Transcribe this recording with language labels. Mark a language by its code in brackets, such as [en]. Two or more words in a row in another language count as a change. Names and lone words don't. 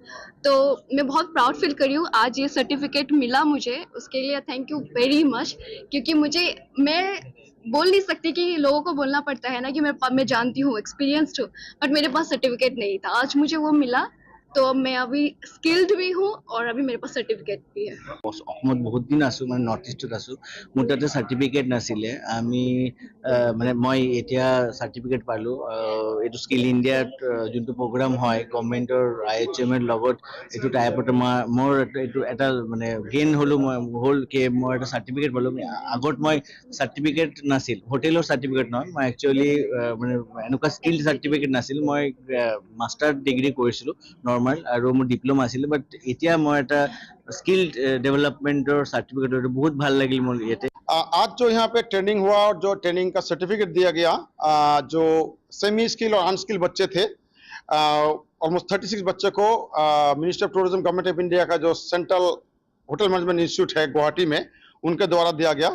[hi] तो मैं बहुत [en] proud feel [hi] कर रही हूँ, आज ये सर्टिफिकेट मिला मुझे, उसके लिए [en] thank you very much. [hi] क्योंकि मैं बोल नहीं सकती कि लोगों को बोलना पड़ता है ना कि मैं जानती हूँ, एक्सपीरियंस्ड हूँ, बट मेरे पास सर्टिफिकेट नहीं था। आज मुझे वो मिला, तो मैं अभी स्किल्ड भी हूँ और अभी मेरे पास सर्टिफिकेट भी है। [as] অসমত বহুত দিন আছো, মানে নৰ্থ ইষ্টত আছো। মোৰ তাতে চাৰ্টিফিকেট নাছিলে। আমি মানে মই এতিয়া চাৰ্টিফিকেট পালোঁ। এইটো স্কিল ইণ্ডিয়াত যোনটো প্ৰগ্ৰাম হয় গভৰ্ণমেণ্টৰ IHM ৰ লগত, এইটো টাইপতে মোৰ এইটো এটা মানে গেইন হ'লোঁ। মই এটা চাৰ্টিফিকেট পালোঁ। আগত মই চাৰ্টিফিকেট নাছিল, হোটেলৰ চাৰ্টিফিকেট নহয়, মই একচুৱেলি মানে এনেকুৱা স্কিল চাৰ্টিফিকেট নাছিল। মই [en] master degree [as] কৰিছিলোঁ নৰ্মেল, আৰু মোৰ ডিপ্ল'মা আছিলে। বাট এতিয়া মই এটা [en] skill development [hi] और सर्टिफिकेट बहुत [as] ভাল লাগিল মোৰ ইয়াতে। [hi] आज जो यहाँ पे ट्रेनिंग हुआ और जो ट्रेनिंग का सर्टिफिकेट दिया गया, जो [en] semi skill [hi] और अनस्किल बच्चे थे, ऑलमोस्ट 36 बच्चे को मिनिस्ट्री ऑफ टूरिज्म गवर्नमेंट ऑफ इंडिया का जो सेंट्रल होटल मैनेजमेंट इंस्टीट्यूट है गुवाहाटी में, उनके द्वारा दिया गया।